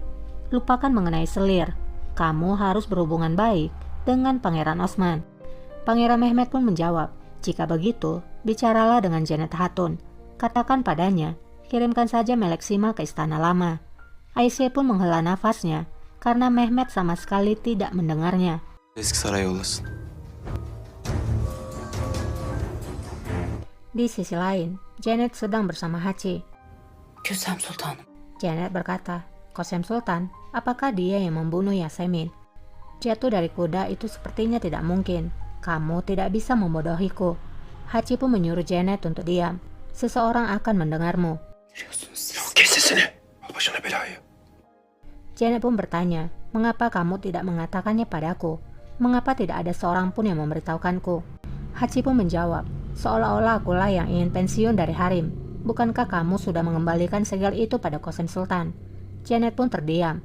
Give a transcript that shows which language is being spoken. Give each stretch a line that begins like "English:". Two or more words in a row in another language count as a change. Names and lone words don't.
Indonesian: Lupakan mengenai Selir. Kamu harus berhubungan baik dengan Pangeran Osman. Pangeran Mehmet pun menjawab, jika begitu, bicaralah dengan Janet Hatun. Katakan padanya, kirimkan saja Meleksima ke istana lama. Aisyah pun menghela nafasnya, karena Mehmet sama sekali tidak mendengarnya.
Turkish: Eski saray yollasın.
Indonesian: Di sisi lain, Janet sedang bersama Hachi.
Turkish: Kösem Sultanım.
Indonesian: Janet berkata, Qasem Sultan, apakah dia yang membunuh Yasemin? Jatuh dari kuda itu sepertinya tidak mungkin. Kamu tidak bisa membodohiku. Hachi pun menyuruh Janet untuk diam. Seseorang akan mendengarmu.
Turkish: Kes sesini. Başına belayı.
Indonesian: Janet pun bertanya, mengapa kamu tidak mengatakannya padaku? Mengapa tidak ada seorang pun yang memberitahukanku? Hachi pun menjawab, seolah-olah akulah yang ingin pensiun dari harem. Bukankah kamu sudah mengembalikan segel itu pada Qasem Sultan? Janet pun terdiam.